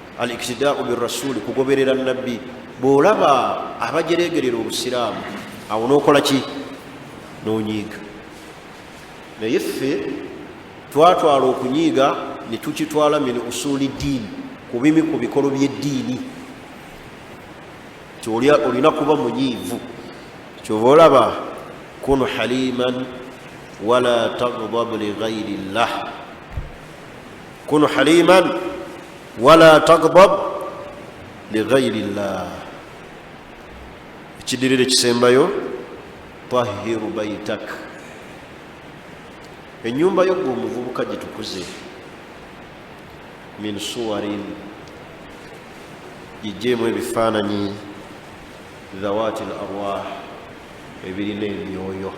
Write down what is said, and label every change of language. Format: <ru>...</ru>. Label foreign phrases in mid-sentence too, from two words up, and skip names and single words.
<ar>الاقتداء بالرسول,</ar> <lg>kugoberera nabbi. Bwolaba abajeregerera obusiraamu awo n'okola ki? N'onyiiga. Naye ffe twatwala okunyiiga ne tukitwala</lg> <ar>من أصول الدين,</ar> <lg>ku bimu ku bikolo by'eddiini. Olina kuba munyiivu. Kyova olaba</lg> <ar>كن حليما ولا تغضب لغير الله. كن حليما ولا تغضب لغير الله.</ar> <lg>Ekidirire kisembayo</lg> <ar>طهر بيتك.</ar> <lg>Ennyumba yo gwe omuvubuka gitukuze</lg> <ar>من صور,</ar> <lg>gijjeemu ebifaananyi</lg> <ar>ذوات الأرواح,</ar> <lg>ebirina emyoyo.</lg>